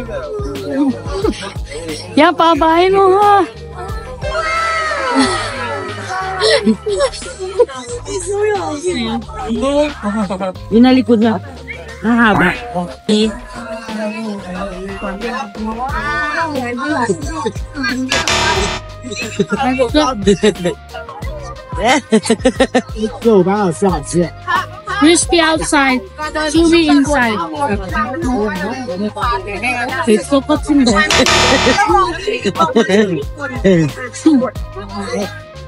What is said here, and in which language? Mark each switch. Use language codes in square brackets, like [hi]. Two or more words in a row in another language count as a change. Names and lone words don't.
[tl] Ya, pabahin mo ha. Yung nalikod na. Mahaba. Okay. [zh] Go 吧，下次。 [en] Crispy outside, chewy inside. It's so good.